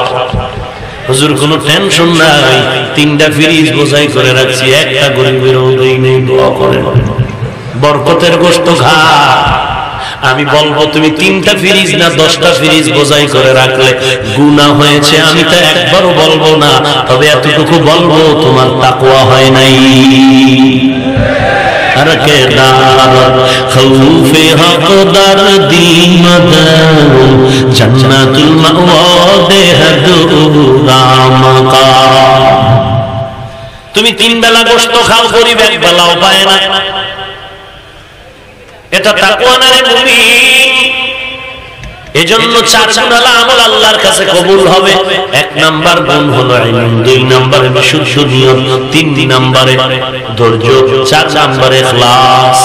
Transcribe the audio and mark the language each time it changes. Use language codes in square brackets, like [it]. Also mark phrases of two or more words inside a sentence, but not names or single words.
[bn] হুজুর কোনো টেনশন নাই, 3টা ফ্রিজ বোঝাই করে রাখছি, একটা গরিবের ওই নেই, দোয়া করেন বরকতের গোশত খা। আমি বলবো তুমি 3টা ফ্রিজ না 10টা ফ্রিজ বোঝাই করে রাখলে গুনাহ হয়েছে, আমি তো একবারও বলবো না, তবে এতটুকু বলবো তোমার তাকওয়া হয় নাই। [fa] هر که دار خوف حق‌دار دل مدار [ar] جنة المأوى [fa] देहदूरा मकाम। [bn] তুমি 3 বেলা গোশত খাও, গরিব 1 বেলাও পায় না, এটা তাকওয়া না রে মুমিন। এজন্য 4 গুণালা আমল আল্লাহর কাছে কবুল হবে। 1 নাম্বার গুণ হলো ইলম, 2 নম্বরে বিশুদ্ধ নিয়ত, 3 নম্বরে ধৈর্য, 4 নম্বরে ইখলাস।